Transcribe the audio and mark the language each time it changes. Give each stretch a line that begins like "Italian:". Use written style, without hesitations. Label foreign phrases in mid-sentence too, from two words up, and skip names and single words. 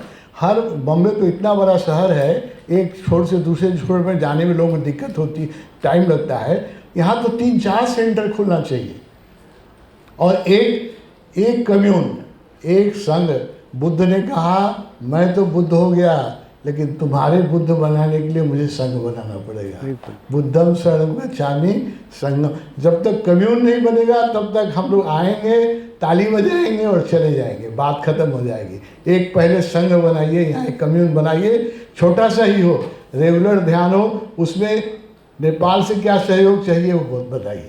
Hindi: हर बॉम्बे तो इतना बड़ा शहर है, एक छोर से दूसरे छोर में जाने में लोगों को दिक्कत होती, टाइम लगता है। यहाँ तो 3-4 सेंटर खुलना चाहिए, और एक कम्यून, एक संघ। बुद्ध ने कहा मैं तो बुद्ध हो गया, लेकिन तुम्हारे बुद्ध बनाने के लिए मुझे संघ बनाना पड़ेगा। बिल्कुल।
Pali: बुद्धम शरणं गच्छामि संघम।
Hindi: जब तक कम्यून नहीं बनेगा तब तक हम लोग आएंगे, ताली बजाएंगे और चले जाएंगे, बात खत्म हो जाएगी। एक पहले संघ बनाइए, यहाँ एक कम्यून बनाइए, छोटा सा ही हो, रेगुलर ध्यान हो, उसमें नेपाल से क्या सहयोग चाहिए वो बताइए।